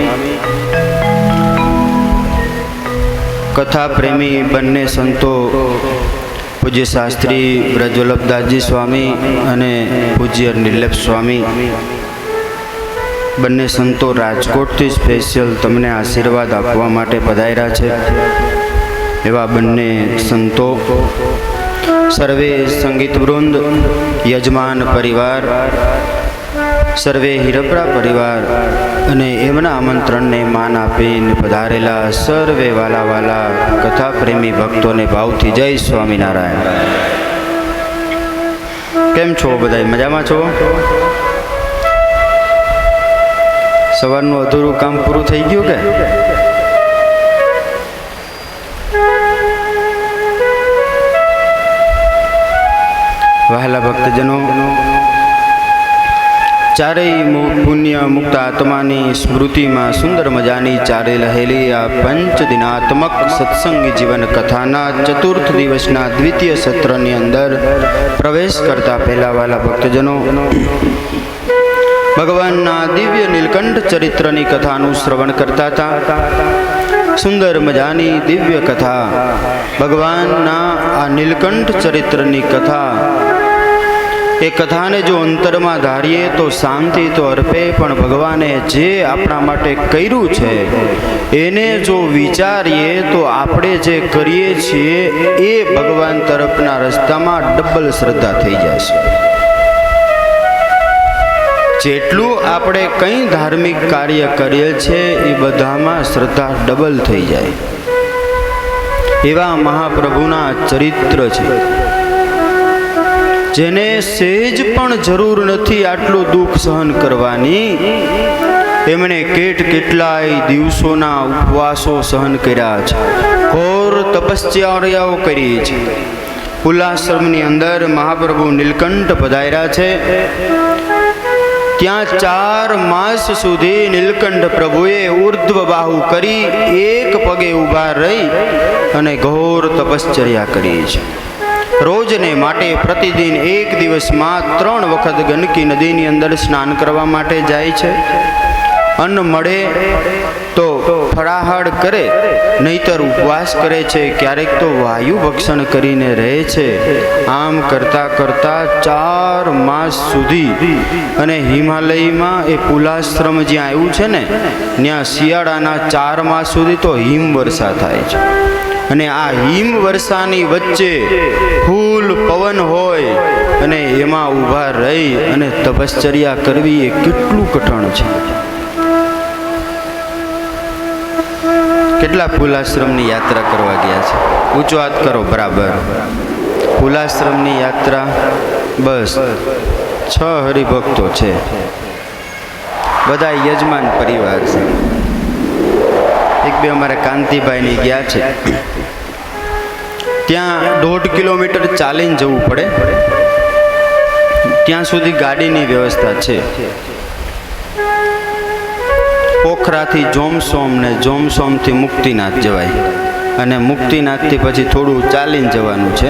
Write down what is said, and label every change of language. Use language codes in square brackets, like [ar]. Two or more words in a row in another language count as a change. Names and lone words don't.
[gu] કથા પ્રેમી બન્ને સંતો પૂજ્ય શાસ્ત્રી બ્રજવલ્લભદાસજી સ્વામી અને પૂજ્ય નિર્લેપ સ્વામી બન્ને સંતો રાજકોટથી સ્પેશિયલ તમને આશીર્વાદ આપવા માટે પધાર્યા છે। એવા બન્ને સંતો, સર્વે સંગીત વૃંદ, યજમાન પરિવાર, સર્વે હીરપરા પરિવાર અને એમના આમંત્રણ ને માન આપીને પધારેલા સર્વે વ્હાલા વ્હાલા કથા પ્રેમી ભક્તો ને ભાવથી જય સ્વામીનારાયણ। કેમ છો બધાઈ? મજામાં છો? સવારનું અધૂરું કામ પૂરું થઈ ગયું કે? વ્હાલા ભક્તજનો, ચારેય પુણ્ય મુક્ત આત્માની સ્મૃતિ માં સુંદર મજાની ચારે રહેલી આ 5 દિનાત્મક સત્સંગી જીવન કથાના ચતુર્થ દિવસના દ્વિતીય સત્રની અંદર પ્રવેશ કરતા પહેલા વ્હાલા ભક્તજનો, ભગવાનના દિવ્ય નીલકંઠ ચરિત્રની કથાનું શ્રવણ કરતા થા। સુંદર મજાની દિવ્ય કથા, ભગવાનના આ નીલકંઠ ચરિત્રની કથા, એ કથા ને જો અંતર માં ધારીએ તો શાંતિ તો અર્પે, પણ ભગવાને જે આપણા માટે કર્યું છે એને જો વિચારીએ તો આપણે જે કરીએ છીએ એ ભગવાન તરફના રસ્તામાં ડબલ શ્રદ્ધા થઈ જશે। જેટલું આપણે કંઈ ધાર્મિક કાર્ય કરીએ છે એ બધામાં શ્રદ્ધા ડબલ થઈ જાય। એવા મહાપ્રભુના ચરિત્ર છે જેને સહેજ પણ જરૂર નથી आटલું દુઃખ સહન કરવાની। એમણે કેટલાય દિવસોના ઉપવાસો સહન કર્યા છે, ઘોર તપસ્યાઓ કરી છે। ઉલ્લાશ્રમની અંદર મહાપ્રભુ નીલકંઠ પધાર્યા છે। ત્યાં 4 માસ સુધી નીલકંઠ પ્રભુએ ઊર્ધ્વ બાહુ કરી એક પગે ઊભા રહી અને ઘોર તપશ્ચર્યા કરી છે। રોજ ને માટે પ્રતિદિન એક દિવસ માં 3 વખત ગંડકી નદી ની અંદર સ્નાન કરવા માટે જાય છે। અન્ન મળે તો ફળાહાર કરે, નહીતર ઉપવાસ કરે છે, ક્યારેક તો વાયુ ભક્ષણ કરીને રહે છે। આમ કરતા કરતા 4 માસ સુધી અને હિમાલય માં એક ઉલ્લાશ્રમ જ્યાં આવ્યું છે ને ત્યાં શિયાળાના 4 માસ સુધી તો હિમવર્ષા થાય છે। અને આ હિમ વર્ષાની વચ્ચે ફૂલ પવન હોય અને એમાં ઊભા રહી અને તપશ્ચર્યા કરવી એ केटલું કઠણ છે। કેટલા ફૂલાશ્રમની યાત્રા કરવા ગયા છે? ઊંચો હાથ કરો બરાબર। ફૂલાશ્રમની યાત્રા બસ 6 હરિભક્તો છે, બધા યજમાન પરિવાર છે। એક બે અમારે કાંતિભાઈ ગયા છે, ત્યાં 1.5 કિલોમીટર ચાલીને જવું પડે, ત્યાં સુધી ગાડીની વ્યવસ્થા છે। પોખરાથી જોમસોમ ને જોમસોમથી મુક્તિનાથ જવાય અને મુક્તિનાથથી પછી થોડું ચાલીને જવાનું છે।